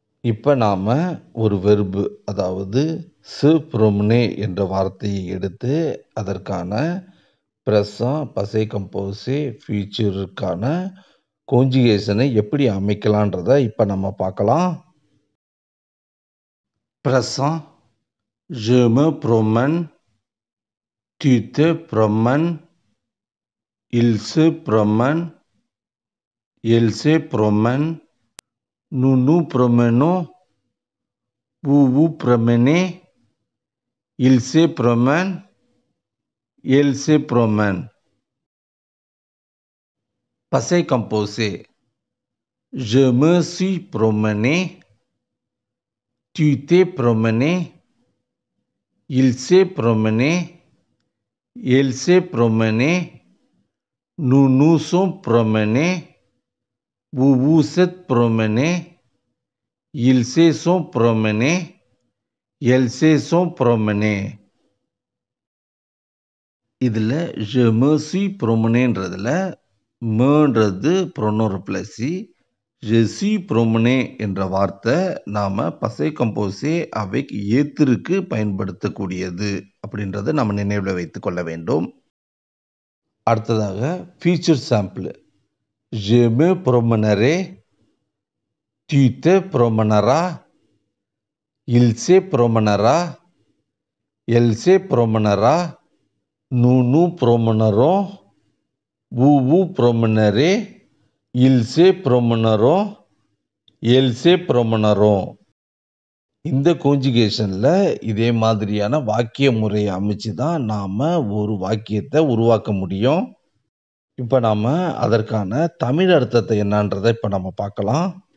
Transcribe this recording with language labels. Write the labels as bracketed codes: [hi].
[ta] இப்போ நாம் ஒரு வெர்பு அதாவது சு ப்ரோம்னே என்ற வார்த்தையை எடுத்து அதற்கான பிரசம் பசே கம்போசே ஃபியூச்சருக்கான கான்ஜுகேஷனை எப்படி அமைக்கலான்றதை இப்போ நம்ம பார்க்கலாம். [fr] பிரசம், je me promène, tu te promènes, il se promène, elle se promène, nous nous promenons, vous vous promenez, il se promène, elle se promène. Passé composé. Je me suis promené, tu t'es promené, il s'est promené, elle s'est promené, nous nous sommes promenés, vous vous êtes promenés, ils se sont promenés, elles se sont promenées. [ta] இதில் [fr] je me suis promené [ta] ன்றதில் மேன்றது Bruno ரிஃப்ளெக்ஸி, [fr] je suis promené [ta] என்ற வார்த்தை நாம் பசே கம்போசே அவைக் ஏத்திற்கு பயன்படுத்தக்கூடியது அப்படின்றத நம்ம நினைவில் வைத்துக் கொள்ள வேண்டும். அடுத்ததாக future sample, [fr] je me promènerai, tu te promèneras, il se promènera, elle se promènera, nous nous promènerons, vous vous promènerez, ils se promèneront, elles se promèneront. [ta] இந்த கான்ஜுகேஷனில் இதே மாதிரியான வாக்கிய முறையை அமைச்சு தான் நாம் ஒரு வாக்கியத்தை உருவாக்க முடியும். இப்போ நாம அதற்கான தமிழ் அர்த்தத்தை என்னன்றதை இப்போ நம்ம பார்க்கலாம்.